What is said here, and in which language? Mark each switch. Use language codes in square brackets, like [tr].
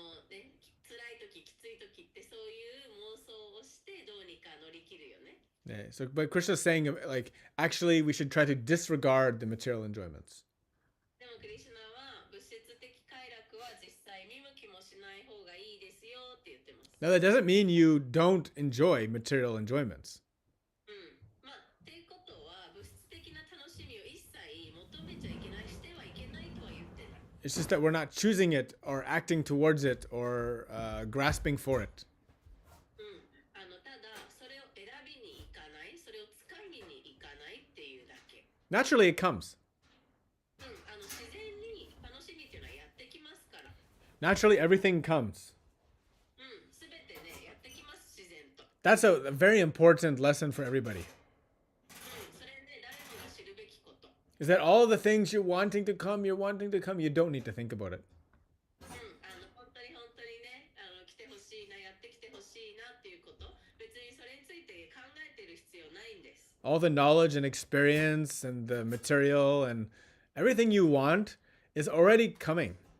[ja] ね、辛い時、きつい時ってそういう妄想をしてどうにか乗り切るよね。 [en] Yeah, so, but Krishna's saying, like, actually, we should try to disregard the material enjoyments. [ja] でもクリシュナは物質的快楽は実際見向きもしない方がいいですよって言ってます。 [en] Now, that doesn't mean you don't enjoy material enjoyments. [ja] まあ、っていうことは物質的な楽しみを一切求めちゃいけない、してはいけないとは言ってない。 [en] It's just that we're not choosing it or acting towards it or grasping for it. [ja] ただそれを選びに行かない、それを使いに行かないっていうだけ。 [en] Naturally, it comes. [ja] 自然に楽しみっていうのはやってきますから。 [en] Naturally, everything comes. [ja] すべてね、やってきます、自然と。 [en] That's a very important lesson for everybody. [ja] それね、誰もが知るべきこと。 [en] Is that all the things you're wanting to come, you don't need to think about it. [ja] 本当にね、来てほしいな、やってきてほしいなっていうこと、別にそれについて考えてる必要ないんです。 [en] All the knowledge and experience and the material and everything you want is already coming.